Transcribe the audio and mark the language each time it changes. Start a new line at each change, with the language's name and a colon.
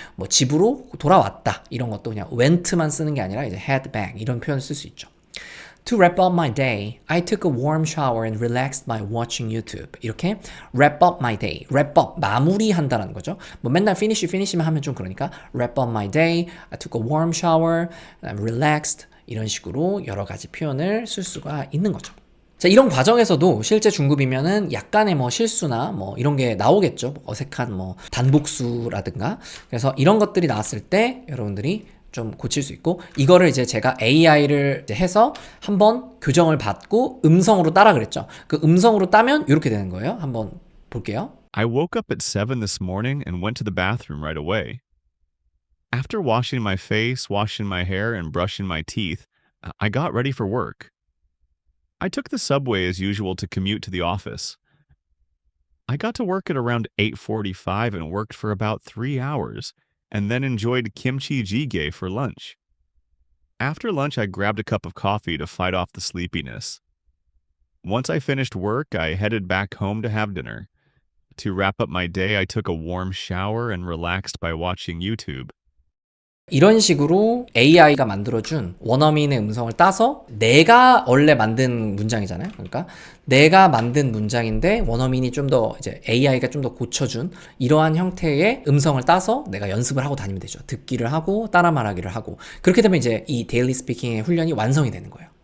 Korean: 뭐 집으로 돌아왔다. 이런 것도 그냥 went만 쓰는 게 아니라 이제 head back 이런 표현을 쓸 수 있죠.
English: To wrap up my day, I took a warm shower and relaxed by watching YouTube.
Korean: 이렇게 wrap up my day, wrap up, 마무리한다라는 거죠. 뭐 맨날 finish만 하면 좀 그러니까
English: wrap up my day, I took a warm shower, I'm relaxed
Korean: 이런 식으로 여러 가지 표현을 쓸 수가 있는 거죠. 자, 이런 과정에서도 실제 중급이면은 약간의 뭐 실수나 뭐 이런 게 나오겠죠. 어색한 뭐 단복수라든가. 그래서 이런 것들이 나왔을 때 여러분들이 좀 고칠 수 있고, 이거를 이제 제가 AI를 해서 한번 교정을 받고 음성으로 따라 그랬죠. 그 음성으로 따면 이렇게 되는 거예요. 한번 볼게요.
English: I woke up at 7 this morning and went to the bathroom right away. After washing my face, washing my hair, and brushing my teeth, I got ready for work. I took the subway as usual to commute to the office. I got to work at around 8:45 and worked for about 3 hours, and then enjoyed kimchi jjigae for lunch. After lunch, I grabbed a cup of coffee to fight off the sleepiness. Once I finished work, I headed back home to have dinner. To wrap up my day, I took a warm shower and relaxed by watching YouTube.
Korean: 이런 식으로 AI가 만들어준 원어민의 음성을 따서 내가 원래 만든 문장이잖아요. 그러니까 내가 만든 문장인데 원어민이 좀 더 이제 AI가 좀 더 고쳐준 이러한 형태의 음성을 따서 내가 연습을 하고 다니면 되죠. 듣기를 하고 따라 말하기를 하고 그렇게 되면 이제 이 데일리 스피킹의 훈련이 완성이 되는 거예요.